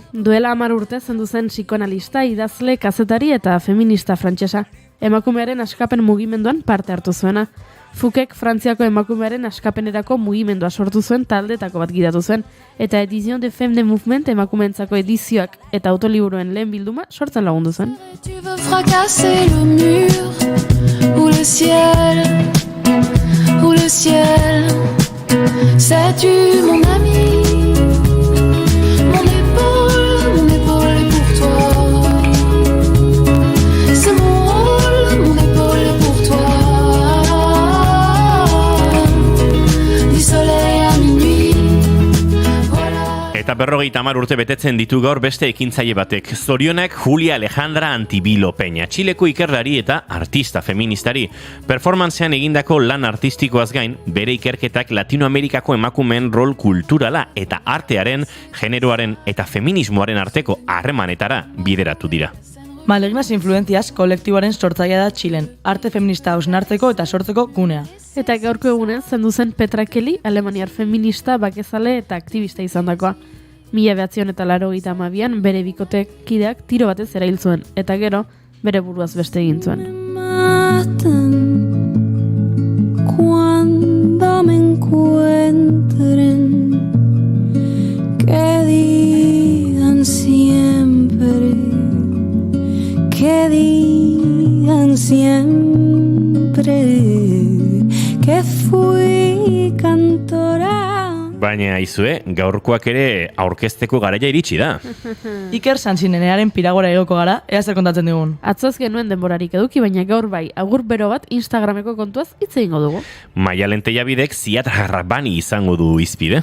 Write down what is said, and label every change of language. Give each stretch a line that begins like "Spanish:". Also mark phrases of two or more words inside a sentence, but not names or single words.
Basque: Duela 10 urte zendu zen psikoanalista, idazle, kazetari eta feminista frantsesa. Emakumearen askapen mugimenduan parte hartu zuena. Fouquek Frantziako emakumearen askapenerako mugimendua sortu zuen taldetako bat gidatu zen, eta Edition de Femme de Mouvement emakumeentzako edizioak eta autoliburuen lehen bilduma sortzen lagundu zen.
French: Tu veux fracasser le mur ou le ciel, sais-tu mon ami, mon épaule est pour toi, c'est mon épaule est pour toi, du soleil à minuit, voilà.
Basque: Eta 50 urte betetzen ditu gaur beste ekintzaile batek. Zorionak Julia Alejandra Antibilo Peña, Txileko ikerlari eta artista feministari. Performancean egindako lan artistikoaz gain, bere ikerketak Latinoamerikako emakumeen rol kulturala eta artearen, generoaren eta feminismoaren arteko harremanetara bideratu dira. Malignas influencias kolektiboaren sortzailea da Txilen, arte feminista hausnartzeko eta sortzeko gunea. Eta gaurko egunen zendu zen Petra Kelly, alemaniar feminista, bakezale eta aktivista izandakoa. 1982an bere bikotek kideak tiro batez erail zuen, eta gero bere buruaz beste egin zuen.
Spanish: Cuando me encuentren, que digan siempre, que fui cantora.
Basque: Baina aizue, gaurkoak ere aurkezteko garaia iritsi da. Iker Sansinenearen piragora egoko gara, ea zer kontatzen digun. Atzoz genuen denborarik eduki, baina gaur bai, agur bero bat Instagrameko kontuaz hitz egingo dugu. Maialen Tellabidek Ziad Harrabani izango du izpide.